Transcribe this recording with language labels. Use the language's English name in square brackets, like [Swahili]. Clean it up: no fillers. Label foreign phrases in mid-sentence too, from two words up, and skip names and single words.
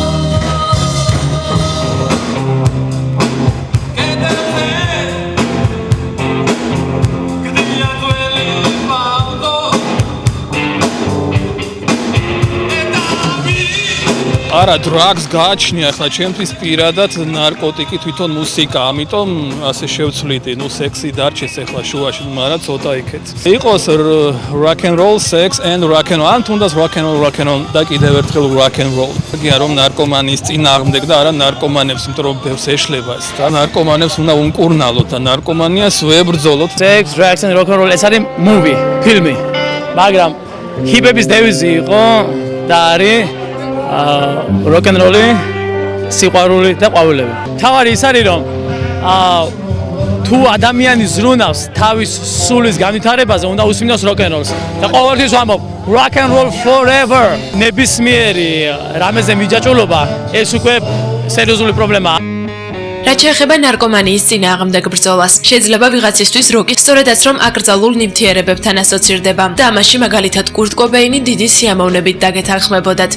[Georgian] არა, drugs გააჩნია ახლა ჩემთვის პირადად ნარკოტიკი თვითონ მუსიკა, ამიტომ ასე შევცვლიდი, სექსი დარჩეს ახლა შუაში, მაგრამ ცოტა იქეთ. [English] იყოს rock and roll, sex and rock and roll, [Georgian] ან თუნდაც [English] rock and roll [Georgian] და კიდევ ერთხელ [English] rock and roll. [Georgian] გია რომ ნარკომანიის წინააღმდეგ და არა ნარკომანებს, იმიტომ რომ ბევრს ეშლება ეს და ნარკომანებს უნდა უმკურნალოთ და ნარკომანიას ვებრძოლოთ. [English] Sex, drugs and rock and roll [Georgian] ეს არის movie, ფილმი. მაგრამ ჰიპების დევიზი იყო და არის [English] rock and roll, [Georgian] სიყვარული და ყვავილები. თავარი ის არის რომ თუ ადამიანი ზრუნავს თავის სულის განვითარებაზე, უნდა უსმინოს [English] rock and rolls. [Georgian] და ყოველთვის ვამბობ [English] rock and roll forever. [Georgian] ნებისმიერი რამეზე მიჯაჭვულობა ეს უკვე სერიოზული პრობლემაა. რაც შეეხება ნარკომანიის წინააღმდეგ ბრძოლას, შეიძლება ვიღაცისთვის როკი სწორედაც რომ აკრძალულ ნივთიერებებთან ასოცირდება და ამაში მაგალითად კურტ კობეინი დიდი სიამოვნებით დაგეთანხმებოდათ.